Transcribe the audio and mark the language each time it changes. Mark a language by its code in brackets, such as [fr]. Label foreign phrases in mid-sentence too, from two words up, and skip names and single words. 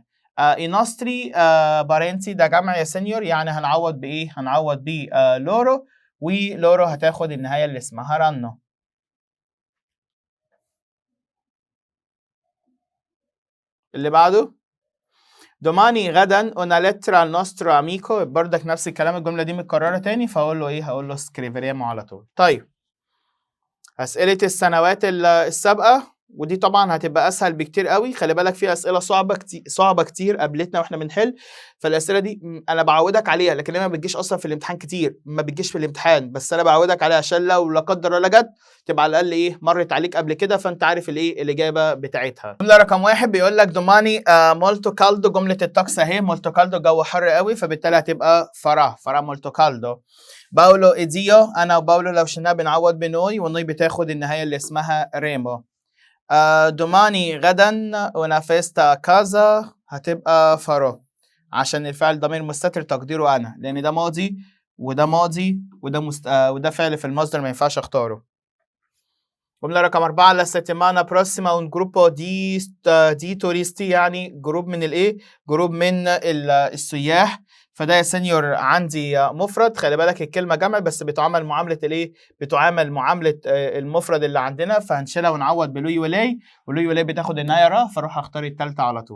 [it] i nostri parenti [ar] ده جمع يا سينيور، يعني هنعوض بإيه؟ هنعوض ب لورو، ولورو هتاخد النهاية اللي اسمها رانو. اللي بعده [it] دوماني غدا una lettera al nostro amico، [ar] بردك نفس الكلام، الجملة دي متكررة تاني، فأقول له إيه؟ هقول له سكريفريمو على طول. طيب أسئلة السنوات السابقة، ودي طبعا هتبقى أسهل بكتير قوي. خلي بالك في أسئلة صعبة كتير قابلتنا وإحنا بنحل، فالأسئلة دي أنا بعودك عليها، لكن هي ما بتجيش أصلا في الامتحان كتير، ما بتجيش في الامتحان، بس أنا بعودك عليها عشان لو لا قدر الله جت تبقى على الأقل إيه؟ مرت عليك قبل كده، فأنت عارف الإيه؟ الإجابة بتاعتها. جملة رقم 1 بيقول لك [it] domani molto caldo, [ar] جملة الطقس أهي، [it] molto caldo [ar] جو حر قوي، فبالتالي هتبقى [it] farà molto caldo. [ar] باولو إيديو، أنا وباولو لو شلناها بنعوض بنوي، والنوي بتاخد النهاية اللي اسمها ريمو. دوماني غدا [it] una festa [ar] كازا، هتبقى فرو، عشان الفعل ضمير مستتر تقديره أنا، لأن ده ماضي وده ماضي وده وده فعل في المصدر ما ينفعش أختاره. جملة رقم [it] 4 la settimana prossima un gruppo di turisti، [ar] يعني جروب من الإيه؟ جروب من السياح. فده يا سينيور عندي مفرد، خلي بالك الكلمة جمع بس بتعامل معاملة الإيه؟ بتعامل معاملة المفرد اللي عندنا، فهنشيلها ونعوض بلوي ولاي، ولوي ولاي بتاخد النهاية را، فاروح أختار التالتة على طول.